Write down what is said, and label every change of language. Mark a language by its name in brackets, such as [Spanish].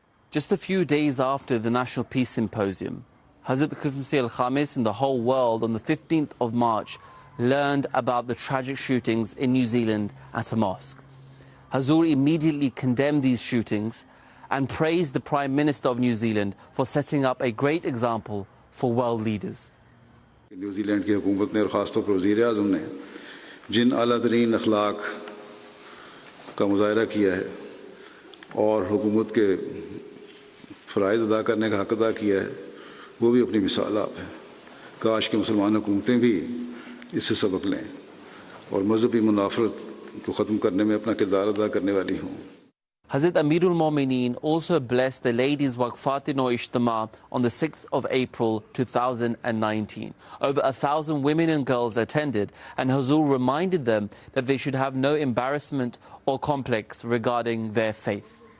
[English] Just a few days after the National Peace Symposium, Hazrat Khalifatul Masih al-Khamis and the whole world on the 15th of March learned about the tragic shootings in New Zealand at a mosque. Hazur immediately condemned these shootings and praised the Prime Minister of New Zealand for setting up a great example for world leaders. [Hindi] New Zealand की हुकूमत ने और ख़ासतौर पर वज़ीर-ए-आज़म ने जिन आला-तरीन अखलाक का मुज़ाहिरा किया है और हुकूमत के फ़राइज़ अदा करने का हक़ अदा किया है, वो भी अपनी मिसाल आप है। काश कि मुसलमान हुकूमतें भी इससे सबक लें और मज़हबी मुनाफ़रत को ख़त्म करने में अपना किरदार अदा करने वाली हों। [English] Hazrat Amirul Momineen also blessed the ladies' Waqfatin or Ijtima on the 6th of April 2019. Over 1,000 women and girls attended, and Hazur reminded them that they should have no embarrassment or complex regarding their faith.